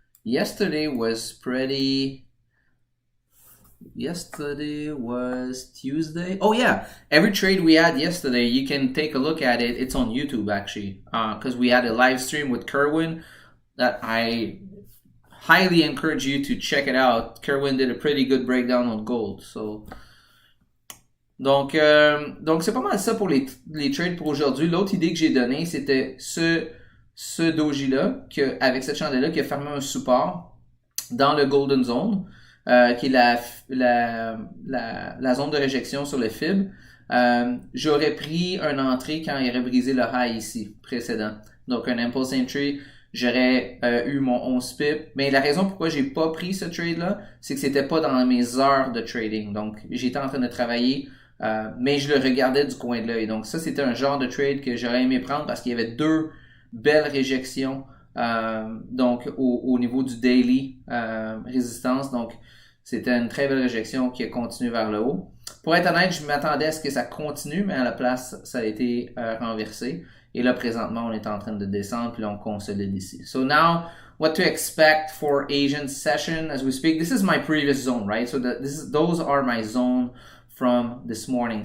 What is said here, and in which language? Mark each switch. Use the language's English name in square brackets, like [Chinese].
[English] Yesterday was Tuesday. Oh yeah, every trade we had yesterday, you can take a look at it. It's on YouTube actually, because we had a live stream with Kerwin that I highly encourage you to check it out. Kerwin did a pretty good breakdown on gold. [French] Donc c'est pas mal ça pour les trades pour aujourd'hui. L'autre idée que j'ai donnée, c'était ce doji-là, avec cette chandelle-là, qui a fermé un support dans le Golden Zone, qui est la zone de réjection sur le FIB. J'aurais pris une entrée quand il aurait brisé le high ici, précédent. Donc un impulse entry, j'aurais eu mon 11 pip. Mais la raison pourquoi j'ai pas pris ce trade-là, c'est que c'était pas dans mes heures de trading. Donc j'étais en train de travailler, mais je le regardais du coin de l'œil. Donc ça, c'était un genre de trade que j'aurais aimé prendre parce qu'il y avait deux belles réjections donc au niveau du daily résistance. Donc c'était une très belle réjection qui a continué vers le haut. Pour être honnête, je m'attendais à ce que ça continue, mais à la place, ça a été renversé. Et là, présentement, on est en train de descendre, puis là, on consolide ici. [English] So now, what to expect for Asian session as we speak? This is my previous zone, right? So those are my zone from this morning.